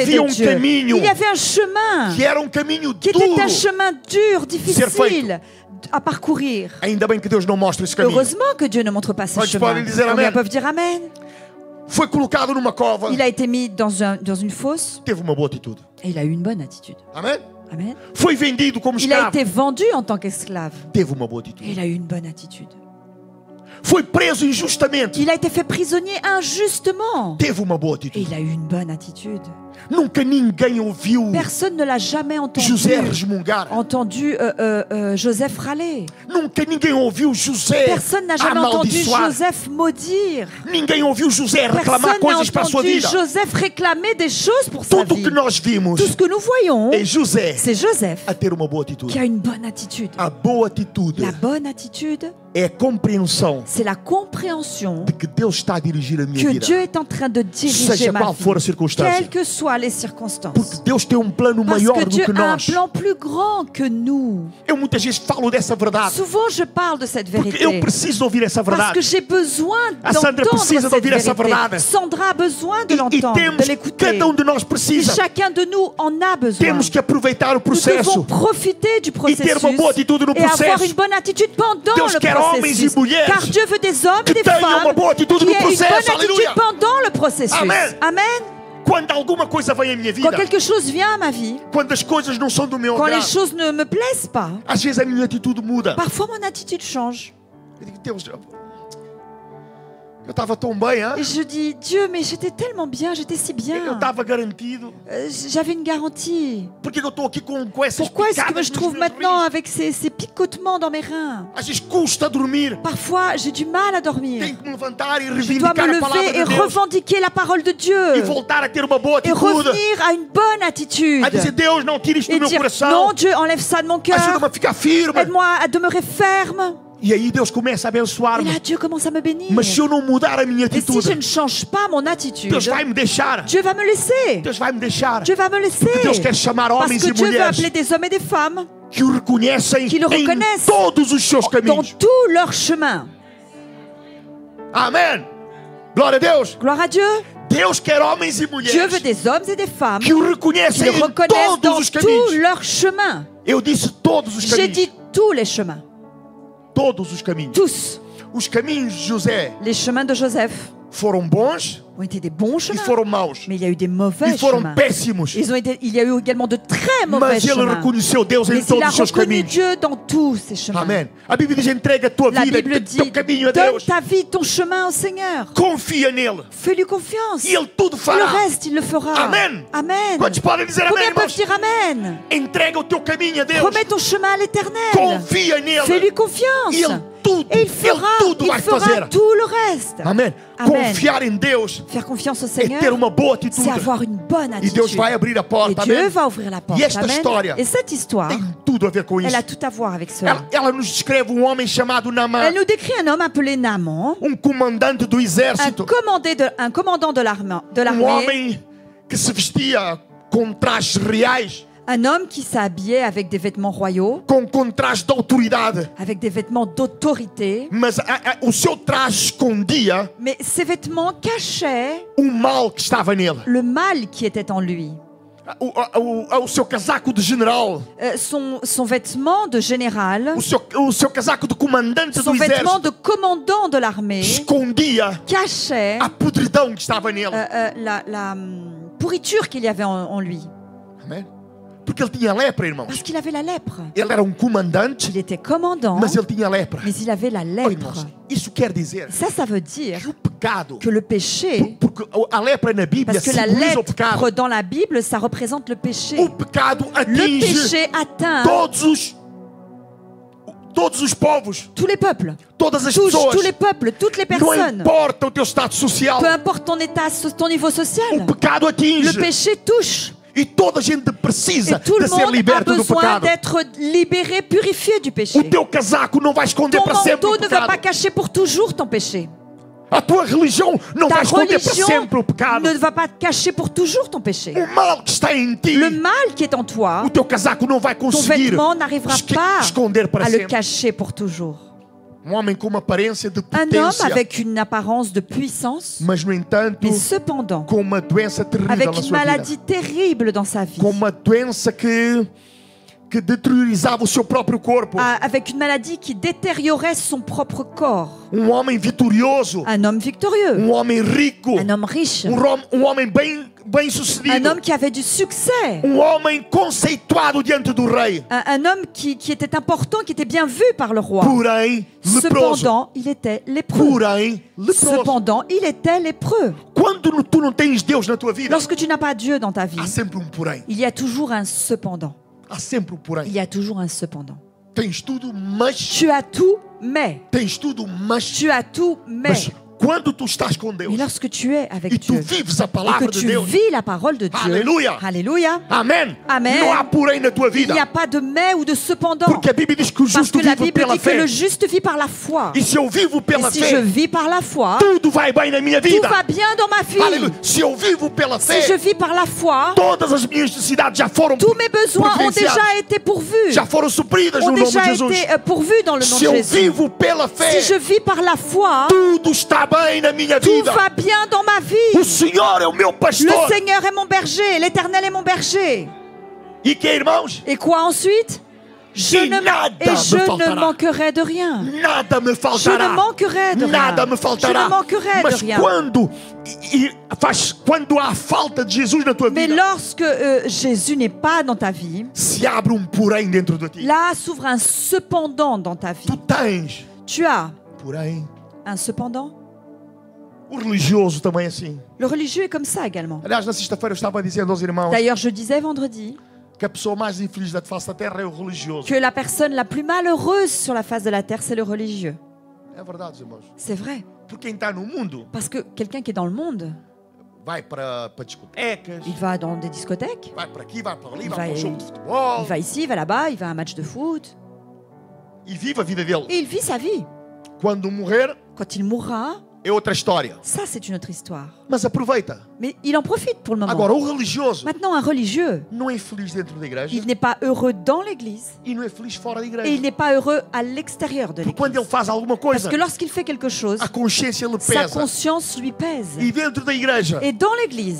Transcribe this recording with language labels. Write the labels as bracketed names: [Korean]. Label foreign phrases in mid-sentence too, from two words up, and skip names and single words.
[Portuguese] Havia [French] de Dieu. [Portuguese] caminho [French] Il y avait un chemin [Portuguese] que era caminho [French] qui était [Portuguese] duro. [French] un chemin dur, difficile [Portuguese] feito. [French] à parcourir. [Portuguese] Ainda bem que Deus não mostra esse caminho. [French] Heureusement que Dieu ne montre pas ce [Portuguese] Quantos [French] chemin. [Portuguese] podem dizer [French] Combien [Portuguese] amen? [French] peuvent dire Amen? [Portuguese] Foi colocado numa cova. [French] Il a été mis dans une fosse [Portuguese] Teve uma boa atitude. [French] et il a eu une bonne attitude. [Portuguese] Amém? [French] Amen. [Portuguese] Foi vendido como [French] Il a [Portuguese] escravo. [French] été vendu en tant qu'esclave [Portuguese] Teve uma boa [French] et [Portuguese] atitude. [French] il a eu une bonne attitude. [Portuguese] Foi preso injustamente. [French] Il a été fait prisonnier injustement [Portuguese] Teve uma boa [French] et [Portuguese] atitude. [French] il a eu une bonne attitude. [Portuguese] Nunca ninguém ouviu [French] Personne ne l'a jamais [Portuguese] José resmungar. [French] entendu Joseph râler. [Portuguese] Nunca ninguém ouviu José [French] Personne n'a jamais entendu [Portuguese] amaldiçoar. [French] Joseph maudire. [Portuguese] Ninguém ouviu José reclamar [French] Personne n'a [Portuguese] coisas para a sua [French] entendu [Portuguese] vida. [French] Joseph réclamer des choses pour sa [Portuguese] Tudo [French] vie. [Portuguese] que nós vimos [French] Tout ce que nous voyons, [Portuguese] é José [French] c'est Joseph [Portuguese] a ter uma boa atitude. [French] qui a une bonne attitude. [Portuguese] A boa atitude [French] La bonne attitude, [Portuguese] é a compreensão [French] c'est la compréhension [Portuguese] de que Deus está a dirigir a minha [French] que [Portuguese] vida. [French] Dieu est en train de diriger [Portuguese] Seja [French] ma [Portuguese] qual for a [French] vie, [Portuguese] circunstância. [French] quelles que soient les circonstances. [Portuguese] Porque Deus tem plano [French] Parce [Portuguese] maior [French] que [Portuguese] do [French] Dieu [Portuguese] que [French] a un [Portuguese] nós. [French] plan plus grand que nous. [Portuguese] Eu muitas vezes falo dessa verdade. [French] Souvent, je parle de cette [Portuguese] Porque [French] vérité. [Portuguese] eu preciso ouvir essa [French] Parce [Portuguese] verdade. [French] que j'ai besoin [Portuguese] A Sandra [French] d'entendre [Portuguese] precisa de [French] cette [Portuguese] ouvir essa [French] vérité. [Portuguese] verdade. [French] Sandra a besoin de [Portuguese] E [French] l'entendre, de [Portuguese] temos, [French] l'écouter. [Portuguese] cada de nós [French] Et [Portuguese] precisa. [French] chacun de nous en a besoin. [Portuguese] Temos que aproveitar o [French] Nous devons [Portuguese] processo. [French] profiter du processus [Portuguese] ter uma boa atitude no [French] et avoir [Portuguese] processo. [French] une bonne attitude pendant [Portuguese] Deus [French] le [Portuguese] quer homens e [French] processus. [Portuguese] mulheres [French] Car Dieu veut des hommes [Portuguese] que [French] et des [Portuguese] tenham [French] femmes [Portuguese] uma boa atitude [French] qui [Portuguese] no [French] aient une bonne [Portuguese] processo. [French] attitude [Portuguese] Aleluia. [French] pendant le processus. [Portuguese] Amen. [French] Amen. [Portuguese] Quando alguma coisa vem à minha vida, [French] Quand quelque chose vient à ma vie, [Portuguese] quando as coisas não são do meu [French] quand les [Portuguese] agrado, [French] choses ne me plaisent pas, [Portuguese] às vezes a minha atitude muda. [French] parfois mon attitude change. [Portuguese] Eu digo, Deus, eu estava tão bem, [French] hein? Et je dis, Dieu, mais j'étais tellement bien, j'étais si [Portuguese] Eu [French] bien. [Portuguese] estava garantido. [French] J'avais une garantie. [Portuguese] Por que eu estou aqui com essas [French] Pourquoi est-ce que [Portuguese] picadas [French] je [Portuguese] nos [French] trouve [Portuguese] meus [French] maintenant [Portuguese] rins? [French] avec ces picotements dans mes reins? [Portuguese] Às vezes custa dormir. [French] Parfois, j'ai du mal à dormir. [Portuguese] Tenho que me levantar e [French] Je dois [Portuguese] reivindicar [French] me [Portuguese] a palavra [French] lever et [Portuguese] de Deus. [French] revendiquer la parole de [Portuguese] E [French] Dieu. [Portuguese] voltar a ter uma boa [French] Et [Portuguese] atitude. [French] revenir à une bonne attitude. [Portuguese] A dizer, Deus, não tire isto [French] Et [Portuguese] do meu [French] dire, [Portuguese] coração. [French] non, Dieu, enlève ça de mon cœur. [Portuguese] Ajuda-me a ficar firme. [French] Aide-moi à demeurer ferme. [Portuguese] E aí Deus começa a [French] Et [Portuguese] abençoar-me. [French] là, Dieu commence à me bénir. [Portuguese] Mas se eu não mudar a minha [French] Et si je [Portuguese] atitude, [French] ne change pas mon attitude, [Portuguese] Deus vai me deixar. [French] Dieu va me laisser. [Portuguese] Deus vai me deixar. [French] Dieu va me laisser. [Portuguese] Deus quer chamar [French] Parce [Portuguese] homens [French] que [Portuguese] e [French] Dieu veut [Portuguese] mulheres [French] appeler des hommes et des femmes [Portuguese] que o reconhecem [French] Qui le [Portuguese] em [French] reconnaissent [Portuguese] todos os seus [French] dans [Portuguese] caminhos. [French] tout leur chemin. [Portuguese] Amém. Glória a Deus. [French] Gloire à Dieu. [Portuguese] Deus quer homens e [French] Dieu [Portuguese] mulheres [French] veut des hommes et des femmes [Portuguese] que o [French] qui [Portuguese] reconhecem [French] le [Portuguese] em [French] reconnaissent dans [Portuguese] todos os [French] tout [Portuguese] caminhos. [French] leur chemin. [Portuguese] Eu disse todos os [French] J'ai [Portuguese] caminhos. [French] dit tous les chemins. [Portuguese] Todos os caminhos. [French] Tous. [Portuguese] Os caminhos de José [French] Les chemins de Joseph [Portuguese] foram bons [French] ont été des bons [Portuguese] e [French] chemins. [Portuguese] foram maus. [French] Mais il y a eu des mauvais [Portuguese] E foram [French] chemins. [Portuguese] péssimos. [French] Il y a eu également de très mauvais [Portuguese] Mas ele [French] chemins. [Portuguese] reconheceu Deus em [French] Mais il [Portuguese] todos [French] a [Portuguese] os seus [French] reconnu [Portuguese] caminhos. [French] Dieu dans tous ces chemins. [Portuguese] Amém. A Bíblia diz: entrega a tua [French] La [Portuguese] vida, [French] Bible [Portuguese] o teu [French] dit, [Portuguese] caminho a [French] donne [Portuguese] Deus. [French] ta vie, ton chemin au Seigneur. [Portuguese] Confia nele. [French] Fais-lui confiance. [Portuguese] E ele tudo [French] Le [Portuguese] fará. [French] reste, il le fera. [Portuguese] Amen. [French] Amen. [Portuguese] Quantos podem dizer amém, [French] Combien peuvent [Portuguese] irmãos? [French] dire Amen? [Portuguese] Entrega o teu caminho a Deus. [French] Remets ton chemin à l'éternel. [Portuguese] Confia nele. [French] Fais-lui confiance. [Portuguese] E ele tudo, [French] Et il fera [Portuguese] vai fazer. [French] tout le reste. [Portuguese] Amém. [French] Amen. [Portuguese] Confiar em Deus [French] Faire confiance au [Portuguese] é [French] Seigneur, [Portuguese] ter uma boa atitude. [French] c'est avoir une bonne [Portuguese] E Deus [French] attitude. [Portuguese] vai abrir a [French] Et [Portuguese] porta. [French] Dieu [Portuguese] Amém. [French] va ouvrir la porte. [Portuguese] E esta [French] Amen. [Portuguese] história [French] Et cette histoire, [Portuguese] tem tudo a ver com isso. [French] elle a tout à voir avec cela. [Portuguese] Ela nos descreve um homem chamado Naamã, [French] Elle nous décrit un homme appelé Naaman, [Portuguese] comandante do [French] un [Portuguese] exército, [French] commandant de l'armée, [Portuguese] homem que se vestia com trajes reais, [French] un homme qui s'habillait avec des vêtements royaux, [Portuguese] com trajes de autoridade. [French] avec des vêtements d'autorité, [Portuguese] Mas o seu traje escondia [French] mais ces vêtements cachaient [Portuguese] mal que estava nele. [French] le mal qui était en lui. [Portuguese] O seu casaco de general, [French] Son vêtement de général, [Portuguese] o seu casaco de comandante [French] son [Portuguese] do [French] vêtement [Portuguese] exército [French] de commandant de l'armée [Portuguese] escondia [French] cachait [Portuguese] a podridão que estava nele. [French] la pourriture qu'il y avait en lui. [Portuguese] Amém? Porque ele tinha lepra, irmãos. [French] Parce qu'il avait la lèpre. [Portuguese] Ele era comandante, [French] Il était commandant, [Portuguese] mas ele tinha lepra. [French] mais il avait la [Portuguese] Oh, [French] lèpre. [Portuguese] irmãos, isso quer dizer [French] Ça veut dire [Portuguese] que o pecado, [French] que le péché, [Portuguese] porque a lepra na Bíblia [French] parce que la [Portuguese] simboliza o pecado. [French] lèpre dans la Bible, ça représente le péché. [Portuguese] O pecado [French] Le [Portuguese] atinge [French] péché atteint [Portuguese] todos os povos, [French] tous les peuples, [Portuguese] todas as [French] touche [Portuguese] pessoas. [French] tous les peuples, toutes les [Portuguese] Não [French] personnes. [Portuguese] importa o teu estado social, [French] Peu importe ton état, ton niveau [Portuguese] o [French] social, [Portuguese] pecado [French] le [Portuguese] atinge. [French] péché touche. [Portuguese] E toda a gente precisa [French] Et tout [Portuguese] de [French] le [Portuguese] ser [French] monde a [Portuguese] liberto do [French] besoin [Portuguese] pecado. [French] d'être libéré, purifié du [Portuguese] O [French] péché. [Portuguese] teu casaco não vai esconder [French] Ton [Portuguese] para sempre [French] manteau [Portuguese] o [French] ne va pas [Portuguese] pecado. [French] cacher pour toujours ton péché. [Portuguese] A tua religião não vai [French] Ta [Portuguese] esconder para [French] religion [Portuguese] sempre o pecado. [French] ne va pas cacher pour toujours ton péché. [Portuguese] O mal que está em ti, [French] Le mal qui est en toi, [Portuguese] o teu casaco não vai [French] ton [Portuguese] conseguir [French] vêtement n'arrivera pas [Portuguese] esconder para [French] à le [Portuguese] sempre. [French] cacher pour toujours. [Portuguese] Homem com uma aparência de [French] Un homme [Portuguese] potência, [French] avec une apparence de puissance, [Portuguese] mas no entanto [French] mais cependant [Portuguese] com uma doença terrível [French] avec [Portuguese] na [French] une [Portuguese] sua vida. [French] maladie terrible dans sa vie, [Portuguese] Com uma doença que deteriorizava o seu próprio corpo. [French] avec une maladie qui détériorait son propre corps. [Portuguese] Homem vitorioso, [French] Un homme victorieux, [Portuguese] homem rico, [French] un homme riche, [Portuguese] homem bem [French] un [Portuguese] sucedido, [French] homme qui avait du succès, [Portuguese] homem conceituado diante do rei. [French] un homme qui était important, qui était bien vu par le roi. [Portuguese] Porém, leproso. [French] Cependant, il était lépreux. [Portuguese] Porém, leproso. [French] Cependant, il était lépreux. [Portuguese] Quando tu não tens Deus na tua vida, [French] Lorsque tu n'as pas Dieu dans ta vie, [Portuguese] há sempre porém. [French] il y a toujours un cependant. [Portuguese] Há sempre [French] Il [Portuguese] porém. [French] y a toujours un cependant. [Portuguese] Tens tudo, mas [French] Tu as tout, mais. [Portuguese] tens tudo, mas [French] Tu as tout, mais. [Portuguese] quando tu estás com Deus [French] Mais lorsque tu es [Portuguese] e [French] avec [Portuguese] tu [French] Dieu [Portuguese] vives a [French] et [Portuguese] palavra [French] que [Portuguese] de [French] tu [Portuguese] Deus, [French] vis la parole de Dieu, Alléluia. Alléluia, [Portuguese] amém. [French] Amen. [Portuguese] Não há porém na tua [French] il [Portuguese] vida, [French] n'y a pas de mais ou de cependant. [Portuguese] porque a Bíblia diz que o [French] Parce [Portuguese] justo [French] que la [Portuguese] vive [French] Bible [Portuguese] pela [French] dit que [Portuguese] fé. [French] le juste vit par la foi. [Portuguese] E se eu vivo [French] Et [Portuguese] pela [French] si je [Portuguese] fé, [French] vis par la foi, [Portuguese] tudo vai bem na minha [French] tout [Portuguese] vida. [French] va bien dans ma vie. [Portuguese] Aleluia. Se eu vivo pela [French] Si je [Portuguese] fé, [French] vis par la foi, [Portuguese] todas as minhas necessidades já foram [French] tous mes besoins ont [Portuguese] providenciadas, [French] déjà été pourvus, [Portuguese] já foram supridas [French] ont [Portuguese] no nome [French] de déjà [Portuguese] Jesus. [French] été pourvus dans le nom [Portuguese] Se [French] de [Portuguese] eu [French] Jésus. [Portuguese] vivo pela fé, [French] Si je vis par la foi, [Portuguese] tudo está bem na minha [French] tout [Portuguese] vida. [French] va bien dans ma [Portuguese] O [French] vie. [Portuguese] Senhor é o meu [French] Le [Portuguese] pastor. [French] Seigneur est mon berger, l'Éternel est mon berger. [Portuguese] E que, irmãos? [French] Et quoi ensuite? Je [Portuguese] E [French] ne, [Portuguese] nada [French] et [Portuguese] me [French] je ne [Portuguese] faltará. [French] manquerai de rien. [Portuguese] Nada me [French] Je [Portuguese] faltará. [French] ne manquerai de rien. [Portuguese] Nada me [French] Je [Portuguese] faltará. [French] ne manquerai de [Portuguese] Mas [French] rien. [Portuguese] quando há falta de Jesus na tua [French] Mais [Portuguese] vida, [French] lorsque Jésus n'est pas dans ta vie, [Portuguese] se abre porém dentro de ti. [French] là s'ouvre un cependant dans ta vie. [Portuguese] Tu tens, [French] Tu as [Portuguese] porém, [French] un cependant. [Portuguese] o religioso também é assim. [French] Le religieux est comme ça également. [Portuguese] Aliás, na sexta-feira eu estava dizendo aos irmãos [French] D'ailleurs, je disais vendredi [Portuguese] que a pessoa mais infeliz da face da terra é o religioso. [French] que la personne la plus malheureuse sur la face de la terre, c'est le religieux. [Portuguese] É verdade, irmãos. [French] C'est vrai. [Portuguese] Porque quem está no mundo [French] Parce que quelqu'un qui est dans le monde, [Portuguese] vai para discotecas, [French] il va dans des discothèques, [Portuguese] vai para aqui, vai para ali, [French] Il [Portuguese] vai para vai- um jogo de futebol [French] il va ici, il va là-bas, il va à un match de foot. [Portuguese] e vive a vida dele. [French] Et il vit sa vie. [Portuguese] Quando morrer, [French] Quand il mourra, [Portuguese] é outra história. [French] ça c'est une autre histoire. [Portuguese] Mas aproveita. [French] Mais il en profite pour le moment. [Portuguese] Agora, o religioso [French] Maintenant, un religieux, [Portuguese] não é feliz dentro da igreja [French] il n'est pas heureux dans l'église [Portuguese] e não é feliz fora da [French] et il [Portuguese] igreja. [French] n'est pas heureux à l'extérieur de [Portuguese] Porque quando [French] l'église. [Portuguese] ele faz alguma [French] Parce [Portuguese] coisa, [French] que lorsqu'il fait quelque chose, [Portuguese] a consciência lhe [French] sa [Portuguese] pesa. [French] conscience lui pèse. [Portuguese] E dentro da igreja, [French] Et dans l'église,